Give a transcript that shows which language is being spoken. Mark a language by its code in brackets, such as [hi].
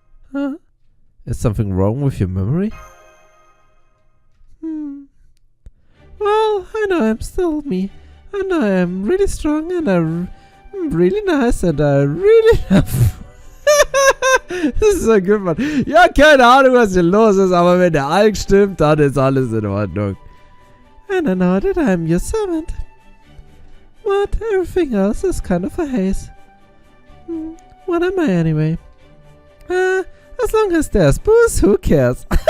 [en] Huh? Is something wrong with your memory? Well, I know I'm still me. I know I'm really strong and I'm really nice and I really love. [de] Das ist so gut, Mann. Ja, keine Ahnung, was hier los ist, aber wenn der Alk stimmt, dann ist alles in Ordnung. [en] And I know that I'm your servant. But everything else is kind of a haze. What am I anyway? As long as there's booze, who cares?